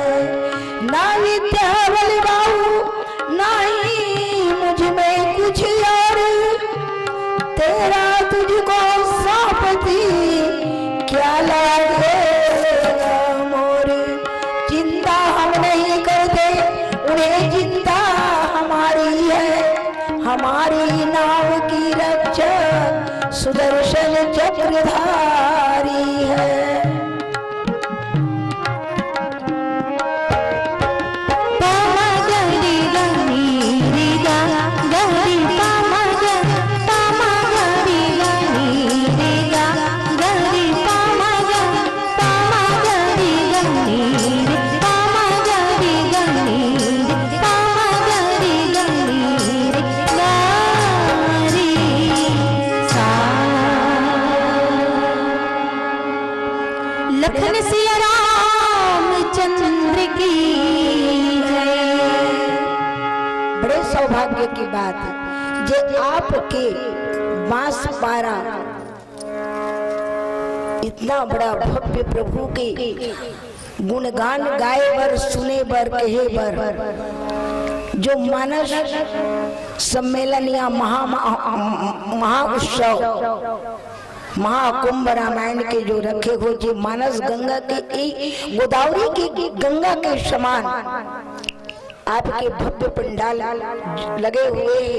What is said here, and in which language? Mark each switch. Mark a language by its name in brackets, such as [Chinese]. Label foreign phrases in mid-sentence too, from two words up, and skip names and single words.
[Hindi] ना विद्या बल बाहु ना ही मुझ में कुछ और, तेरा तुझको सौंपती क्या लागेगा मोर। चिंता हम नहीं करते उन्हें चिंता हमारी है, हमारी नाव की रक्षा सुदर्शन चक्रधारी है। पामा गरी गनी रेगा गरी पामा गरी गनी रेगा गरी पामा गरी गनी रे पामा गरी गनी पामा गरी गनी रे गारी सा। लखन सिया रामचंद्र की जय। बड़े सौभाग्य की बात है जे आपके बांसपारा इतना बड़ा भव्य प्रभु के गुणगान गाए बर सुने बर कहे बर। जो मानस सम्मेलन या महाउत्सव महाकुंभ रामायण के जो रखे हो, जो मानस गंगा के गोदावरी की गंगा के समान आपके भव्य पंडाल लगे हुए हैं।